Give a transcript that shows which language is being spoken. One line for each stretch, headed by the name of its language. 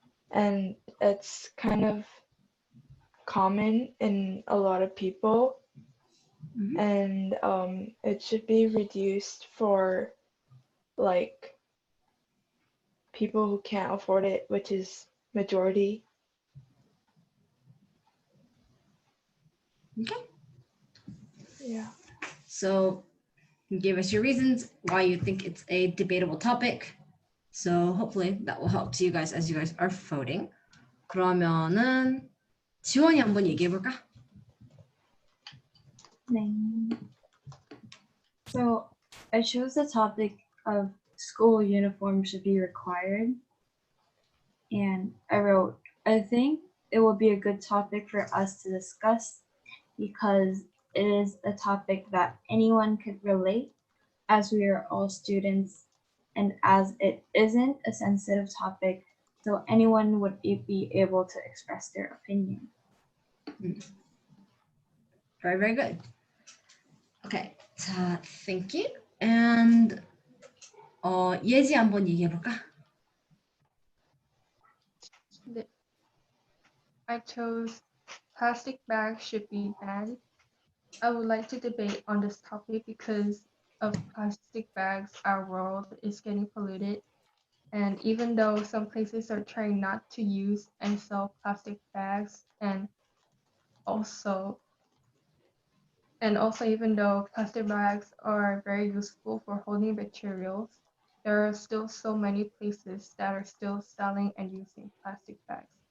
English: And it's kind of common in a lot of people, and it should be reduced for like people who can't afford it, which is majority. Okay. Yeah. So you gave us your reasons why you think it's a debatable topic. So hopefully that will help to you guys as you guys are voting.
Korean: 그러면은 지원이 한번 얘기해 볼까?
English: So I chose the topic of school uniform should be required. And I wrote, I think it will be a good topic for us to discuss because it is a topic that anyone could relate as we are all students and as it isn't a sensitive topic, so anyone would be able to express their opinion. Very, very good. Okay, 자, thank you.
Korean: And 예지 한번 얘기해 볼까?
English: I chose plastic bags should be banned. I would like to debate on this topic because of plastic bags, our world is getting polluted. And even though some places are trying not to use and sell plastic bags, and also even though plastic bags are very useful for holding materials, there are still so many places that are still selling and using plastic bags.